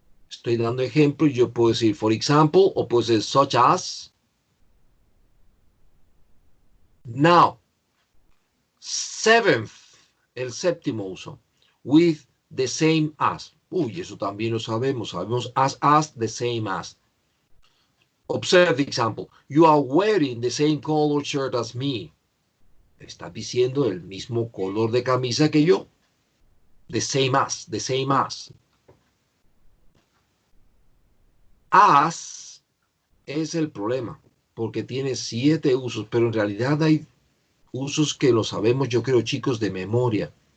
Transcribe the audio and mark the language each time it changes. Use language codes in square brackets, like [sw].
[es] Estoy dando ejemplos, yo puedo decir [en] for example [es] o puedo decir [en] such as. Now, seventh, [es] el séptimo uso, [en] with the same as. [es] Uy, eso también lo sabemos. Sabemos [en] as, the same as. Observe the example. You are wearing the same color shirt as me. [es] Estás diciendo el mismo color de camisa que yo. [en] The same as, the same as. [es] As es el problema, porque tiene 7 usos, pero en realidad hay usos que lo sabemos, yo creo, chicos, de memoria.